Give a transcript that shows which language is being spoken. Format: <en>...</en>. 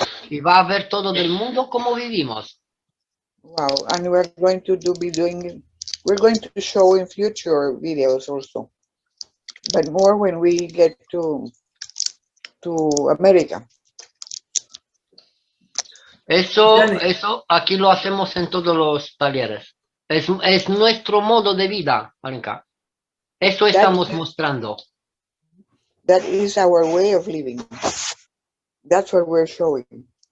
<es>Y va a ver todo del mundo cómo vivimos.</es> <en>wow, and we're going to we're going to show in future videos also, but more when we get to America. Giani.</en> <es>Eso aquí lo hacemos en todos los talleres. Es nuestro modo de vida, Alenka. Eso estamos mostrando.</es> <en>That is our way of living. That's what we're showing.</en>